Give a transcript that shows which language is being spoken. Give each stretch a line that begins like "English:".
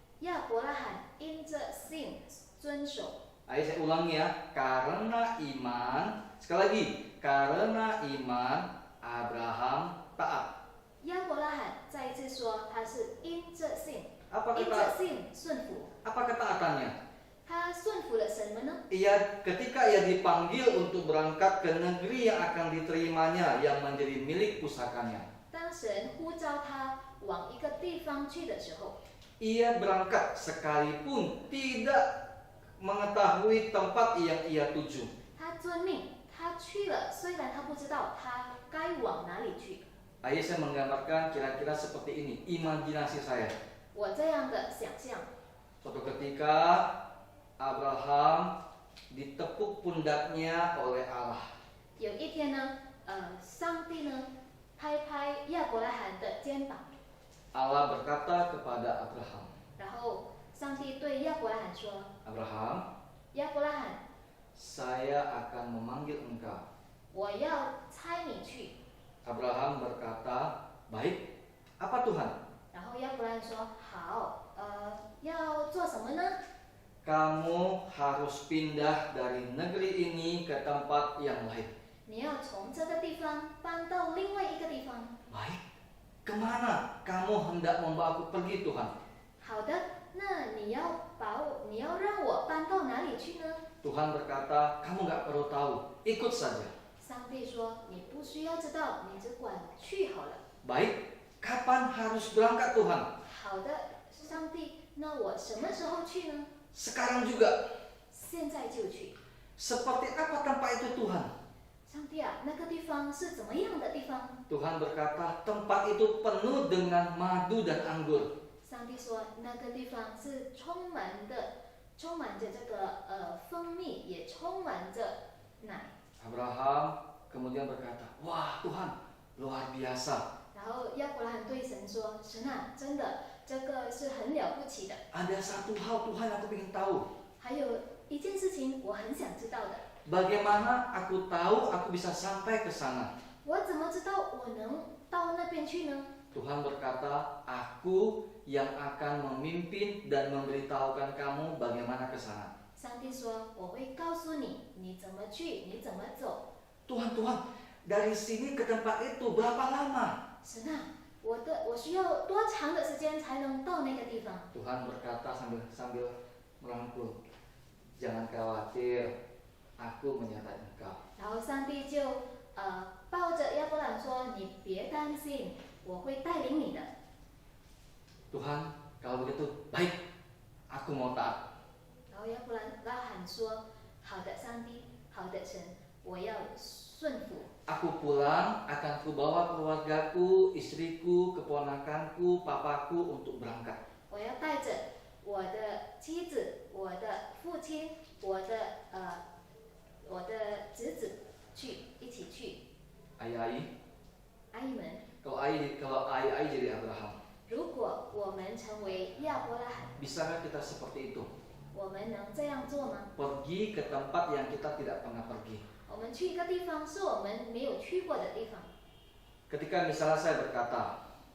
Chinese: 亚伯拉罕因着信遵守。
Indonesian: Ayo saya ulangi ya, karena iman, sekali lagi, karena iman Abraham taat.
Chinese: 亚伯拉罕再一次说，他是因着信，
Indonesian: Apa
Chinese: 因着
Indonesian: kata
Chinese: 信顺服。
Indonesian: apa ketaatannya?
Chinese: 他顺服了什么呢？
Indonesian: Ketika ia dipanggil untuk berangkat ke negeri yang akan diterimanya yang menjadi milik pusakanya.
Chinese: 当神呼召他往一个地方去的时候，
Indonesian: Ia berangkat sekalipun tidak mengetahui tempat yang ia tuju.
Chinese: 他遵命，他去了，虽然他不知道他该往哪里去。
Indonesian: Ayo saya menggambarkan kira-kira seperti ini, imajinasi saya.
Chinese: 我这样的想象，
Indonesian: Suatu ketika Abraham ditepuk pundaknya oleh Allah.
Chinese: 有一天呢，上帝呢拍拍亚伯拉罕的肩膀，
Indonesian: Allah berkata kepada Abraham,
Chinese: 然后上帝对亚伯拉罕说
Indonesian: Abraham,
Chinese: 亚伯拉罕，
Indonesian: saya akan memanggil engkau.
Chinese: 我要差你去。
Indonesian: Abraham berkata, baik, apa Tuhan?
Chinese: 然后亚伯拉罕说好，要做什么呢？
Indonesian: Kamu harus pindah dari negeri ini ke tempat yang lain.
Chinese: 你要从这个地方搬到另外一个地方。
Indonesian: Baik, kemana kamu hendak membawa aku pergi Tuhan?
Chinese: 好的，那你要让我搬到哪里去呢？
Indonesian: Tuhan berkata, kamu gak perlu tahu, ikut saja.
Chinese: 上帝说你不需要知道，你只管去好了。
Indonesian: Baik, kapan harus berangkat Tuhan?
Chinese: 好的，上帝，那我什么时候去呢？
Indonesian: Sekarang juga.
Chinese: 现在就去。
Indonesian: Seperti apa tempat itu Tuhan?
Chinese: 上帝啊，那个地方是怎么样的地方？
Indonesian: Tuhan berkata, tempat itu penuh dengan madu dan anggur.
Chinese: 上帝说那个地方是充满着这个蜂蜜，也充满着奶。
Indonesian: Abraham kemudian berkata, wah Tuhan, luar biasa.
Chinese: 然后亚伯拉罕对神说：“神啊，真的，这个是很了不起的。
Indonesian: Ada satu hal Tuhan aku ingin tahu.
Chinese: 还有一件事情我很想知道的，
Indonesian: Bagaimana aku tahu aku bisa sampai ke sana?
Chinese: 我怎么知道我能到那边去呢？”
Indonesian: Tuhan berkata, aku yang akan memimpin dan memberitahukan kamu bagaimana ke sana.
Chinese: 上帝说：“我会告诉你，你怎么去，你怎么走。
Indonesian: Tuhan, dari sini ke tempat itu berapa lama?
Chinese: 神啊，我需要多长的时间才能到那个地方？”
Indonesian: Tuhan berkata sambil merangkul, jangan khawatir, aku menyertai engkau.
Chinese: 然后上帝就抱着亚伯兰说：“你别担心，我会带领你的。”
Indonesian: Tuhan, kalau begitu baik, aku mau taat.
Chinese: 然后亚伯拉罕说：“好的，上帝，好的神，我要顺服。
Indonesian: Aku pulang akan kubawa keluargaku, istriku, keponakanku, papaku untuk berangkat.
Chinese: 我要带着我的妻子、我的父亲、我的侄子一起去。
Indonesian: Ai-ai,
Chinese: 阿姨们，
Indonesian: kalau ai jadi Abraham,
Chinese: 如果我们成为亚伯拉罕，
Indonesian: bisakah kita seperti itu?
Chinese: 我们能这样做吗？
Indonesian: Pergi ke tempat yang kita tidak pernah pergi.
Chinese: 我们去一个地方是我们没有去过的地方。
Indonesian: Ketika misalnya saya berkata,